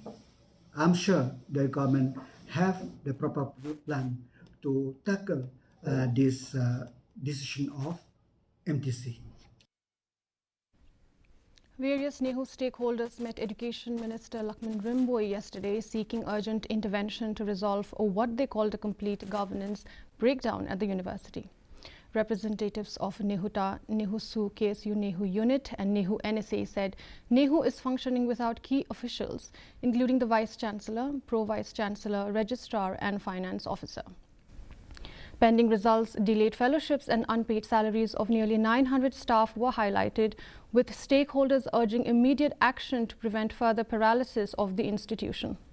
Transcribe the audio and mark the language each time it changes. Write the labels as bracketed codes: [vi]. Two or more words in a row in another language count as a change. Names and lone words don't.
[en] I'm sure the government have the proper plan to tackle this decision of MTC. Various Nehu stakeholders met Education Minister Lakshman Rimbo yesterday seeking urgent intervention to resolve what they called a complete governance breakdown at the university. Representatives of Nehuta, Nehu-Su KSU Nehu unit and Nehu NSA said Nehu is functioning without key officials, including the Vice Chancellor, Pro-Vice Chancellor, Registrar and Finance Officer. Pending results, delayed fellowships and unpaid salaries of nearly 900 staff were highlighted, with stakeholders urging immediate action to prevent further paralysis of the institution.